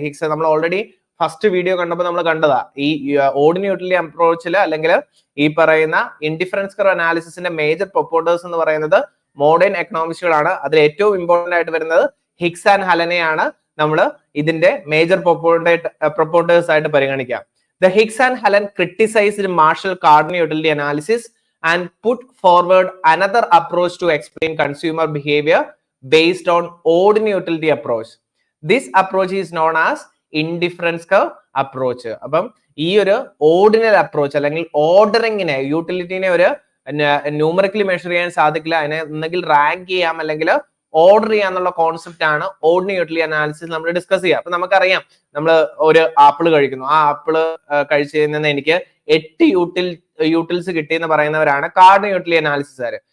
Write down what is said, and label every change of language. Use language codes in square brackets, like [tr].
[ml] Higgs നമ്മൾ already first video കണ്ടപ്പോൾ നമ്മൾ കണ്ടതാ. ഈ ഓർഡിനറി യൂട്ടിലിറ്റി അപ്രോച്ചിൽ അല്ലെങ്കിൽ ഈ പറയുന്ന ഇൻഡിഫറൻസ് കർവ് അനാലിസിസിന്റെ മേജർ പ്രൊപ്പോണ്ടേഴ്സ് എന്ന് പറയുന്നത് മോഡേൺ എക്കണോമിക്സുകളാണ്. അതിൽ ഏറ്റവും ഇമ്പോർട്ടന്റ് ആയിട്ട് വരുന്നത് ഹിഗ്സ് ആൻഡ് ഹലനെയാണ് നമ്മൾ ഇതിന്റെ മേജർ പ്രൊപ്പോണ്ടേഴ്സ് ആയിട്ട് പരിഗണിക്കാം. [en] The Higgs and Helen criticized Marshall Cardano utility analysis and put forward another approach to explain consumer behavior based on ordinary utility approach. This approach is known as indifference curve approach. [ml] അപ്പം ഈ ഒരു ordinary approach അല്ലെങ്കിൽ ഓർഡറിങ്ങിനെ യൂട്ടിലിറ്റിനെ ഒരു numerically measure ചെയ്യാൻ സാധിക്കില്ല, അതിനെ ഒന്നെങ്കിൽ rank ചെയ്യാം അല്ലെങ്കിൽ ഓർഡർ ചെയ്യാന്നുള്ള കോൺസെപ്റ്റ് ആണ് ഓർഡിനറി യൂട്ടിലിറ്റി അനാലിസിസ് നമ്മൾ ഡിസ്കസ് ചെയ്യുക. അപ്പൊ നമുക്കറിയാം, നമ്മൾ ഒരു ആപ്പിൾ കഴിക്കുന്നു, ആ ആപ്പിള് കഴിച്ചു കഴിഞ്ഞാൽ എനിക്ക് 8 യൂട്ടിൽസ് കിട്ടിയെന്ന് പറയുന്നവരാണ് കാർഡ് യൂട്ടിലിറ്റി അനാലിസിസുകാര്.